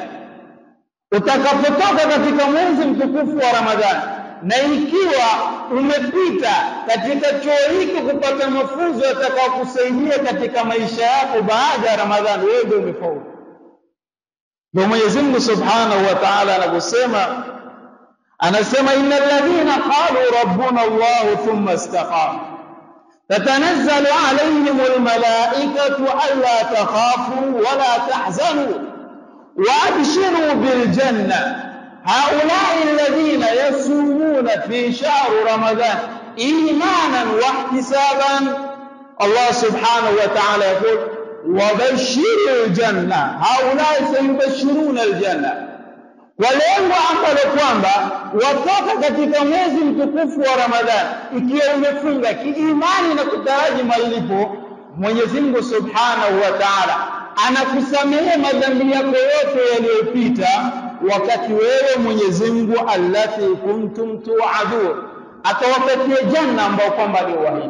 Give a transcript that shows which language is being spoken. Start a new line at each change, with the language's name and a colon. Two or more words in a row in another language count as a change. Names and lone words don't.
Swahili: Utakapotoka katika mwezi mtukufu wa Ramadhani na ikiwa umepita katika chuo hiki kupata mafunzo yatakayokusaidia katika maisha yako baada ya Ramadhani, wewe ndio umefaulu. Ndio Mwenyezi Mungu
Arabic: سبحانه وتعالى anasema إن الذين قالوا ربنا الله ثم استقاموا تتنزل عليهم الملائكة ألا تخافوا ولا تحزنوا وأبشروا بالجنة هؤلاء الذين يصومون في شهر رمضان إيمانا واحتسابا. الله سبحانه وتعالى يقول وبشر الجنة، هؤلاء سيبشرون الجنة.
Swahili: Walengo ambalo kwamba watoka katika mwezi mtukufu wa Ramadhani ikiwa umefunga kiimani na kutaraji malipo, Mwenyezi Mungu
Arabic: سبحانه وتعالى
Swahili: anakusamehe madhambi yako yote yaliyopita wakati wewe Mwenyezi Mungu
Arabic: التي كنتم توعدون,
Swahili: atawapatia janna ambayo kwamba aliwaahidi.